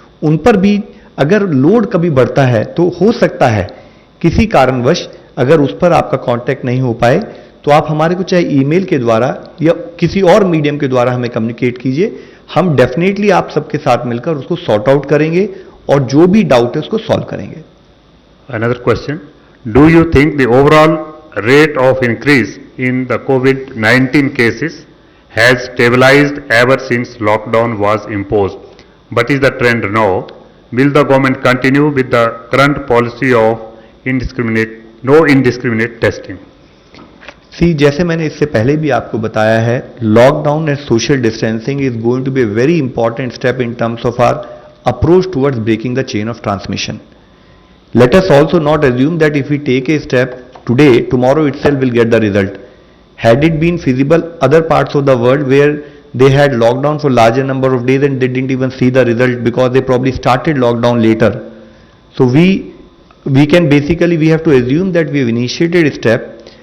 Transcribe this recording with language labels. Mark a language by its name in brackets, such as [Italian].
[Hindi] उन पर भी अगर लोड कभी बढ़ता है तो हो सकता है किसी कारणवश अगर उस पर आपका कांटेक्ट नहीं हो पाए तो आप हमारे को चाहे ईमेल के द्वारा या किसी और मीडियम के द्वारा हमें कम्युनिकेट कीजिए। हम डेफिनेटली आप सबके साथ मिलकर उसको सॉर्ट आउट करेंगे और जो भी डाउट है उसको सॉल्व करेंगे। [English] Another question, do you think the overall rate of increase in the COVID-19 cases has stabilized ever since lockdown was imposed? What is the trend now? Will the government continue with the current policy of no indiscriminate testing? [Hindi] जैसे मैंने इससे पहले भी आपको बताया है, [English] Lockdown and social distancing is going to be a very important step in terms of our approach towards breaking the chain of transmission. Let us also not assume that if we take a step today, tomorrow itself will get the result. Had it been feasible, other parts of the world where they had lockdown for larger number of days and they didn't even see the result because they probably started lockdown later. So we can basically, we have to assume that we have initiated a step.